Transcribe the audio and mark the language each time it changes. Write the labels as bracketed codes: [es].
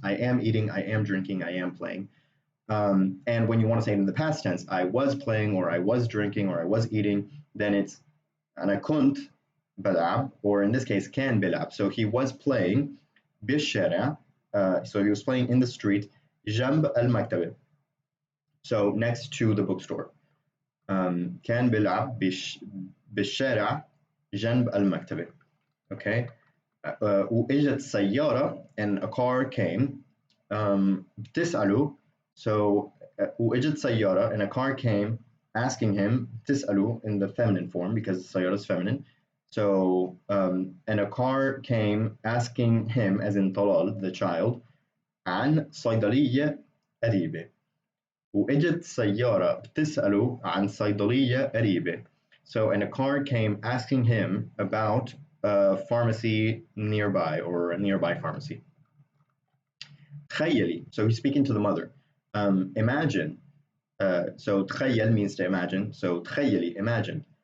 [en] I am eating, I am drinking, I am playing. And when you want to say it in the past tense, I was playing or I was drinking or I was eating, then it's [ar] أنا كنت بلعب, [en] or in this case [ar] كان بلعب. [en] So he was playing بالشارع, so he was playing in the street [ar] جنب المكتبة, [en] so next to the bookstore. [ar] كان بلعب بالشارع جنب المكتبة. [en] Okay. [ar] وإجت سيارة, [en] and a car came. بتسأله, so وإجت سيارة, and a car came asking him, بتسأله in the feminine form because سيارة is feminine. So and a car came asking him, as in طلال, the child, [ar] عن صيدلية قريبة. وإجت سيارة بتسأله عن صيدلية قريبة. [en] So and a car came asking him about a pharmacy nearby, or a nearby pharmacy. تخيلي, so he's speaking to the mother. Imagine, so تخيل means to imagine, so تخيلي, imagine.